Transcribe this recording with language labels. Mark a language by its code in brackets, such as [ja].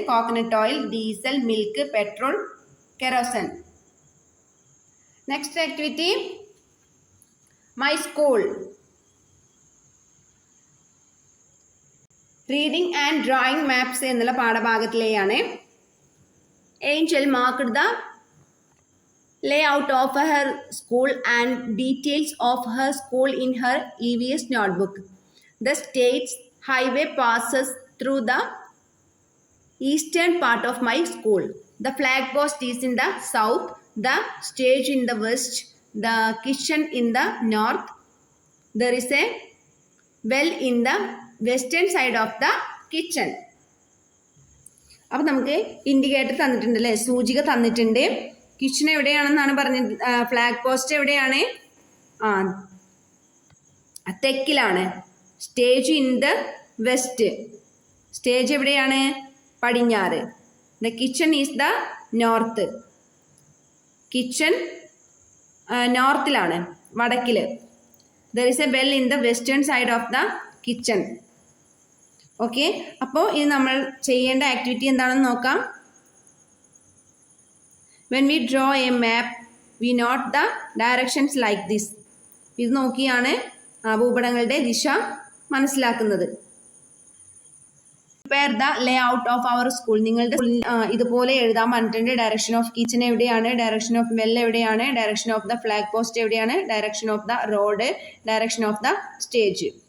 [en] Coconut oil, diesel, milk, petrol, kerosene. Next activity, my school. [ml] Reading and drawing maps എന്നുള്ള പാഠഭാഗത്തിലെയാണ്. [en] Angel marked the layout of her school and details of her school in her EVS notebook. The state's highway passes through the eastern part of my school. The flag post is in the south, the stage in the west, the kitchen in the north. There is a well in the western side of the kitchen. [ml] അപ്പോൾ നമുക്ക് indicator തന്നിട്ടുണ്ട് അല്ലേ? സൂചിക തന്നിട്ടുണ്ട്. Kitchen എവിടെയാണെന്നാണ് പറഞ്ഞത്. Flag post എവിടെയാണ്? തെക്കിലാണ്. [en] Stage in the west. [ml] Stage എവിടെയാണ്? പടിഞ്ഞാറ്. [en] The kitchen is the north. [ml] Kitchen നോർത്തിലാണ്, വടക്കിൽ. [en] There is a well in the western side of the kitchen. [ml] Okay, അപ്പോൾ ഇത് നമ്മൾ ചെയ്യേണ്ട ആക്ടിവിറ്റി എന്താണെന്ന് നോക്കാം. [en] When we draw a map, we note the directions like this. [ml] ഇത് നോക്കിയാണ് ഭൂപടങ്ങളുടെ ദിശ മനസ്സിലാക്കുന്നത്. [en] Prepare the layout of our school. [ml] നിങ്ങളുടെ ഇതുപോലെ എഴുതാൻ പറഞ്ഞിട്ടുണ്ട്. [en] direction of kitchen [ml] എവിടെയാണ്, [en] Direction of well എവിടെയാണ്, direction of the flag post എവിടെയാണ്, direction of the road, direction of the stage.